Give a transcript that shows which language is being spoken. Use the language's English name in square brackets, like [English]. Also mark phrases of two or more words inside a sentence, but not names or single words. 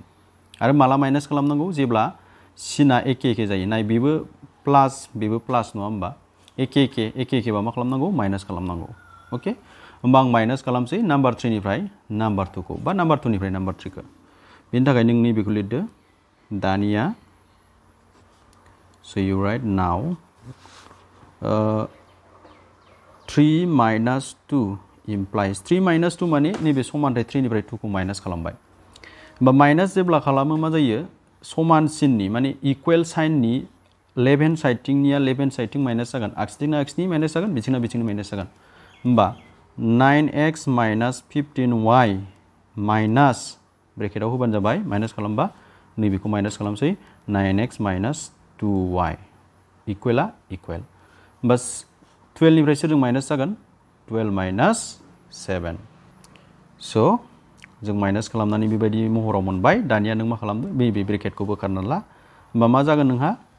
[Bodo] आरो माला माइनास खालामनांगौ, जेब्ला सिना एखे जायो। नाय बेबो प्लास नङा होमबा, एखेबा मा खालामनांगौ, माइनास खालामनांगौ। अके, होमबा आं माइनास खालामसै नाम्बार 3 निफ्राय नाम्बार 2 खौ, बा नाम्बार 2 निफ्राय नाम्बार 3 खौ। बेनि थाखाय नों नैबेखौ लिरदो। दानिया [English] so you write now 3 - 2 [Bodo] implies 3 - 2 माने नैबे समानथाय 3 निफ्राय 2 खौ माइनास खालामबाय। होमबा माइनास जेब्ला खालामो मा जायो, समानसिननि माने इकुवेल साइननि [English] left hand sideथिंनिया left hand sideथिं [Bodo] माइनास जागोन, आगसिथिंना आगसिथिं माइनास जागोन, बिथिंना माइनास जागोन। होमबा 9x - 15y माइनास ब्रेकेटाव होबानो जाबाय माइनास खालामबा नैबेखौ माइनास खालामसै 9x माइनास 2y इकुवेला इकुवेल होमबा 12 निफ्राय सोरजों माइनास जागोन 12 माइनास 7 स' जों माइनास खालामनानै बेबायदि महराव मोनबाय दानिया नों मा खालामदो बे ब्रेकेटखौ बोखारना ला होमबा मा जागोन नोंहा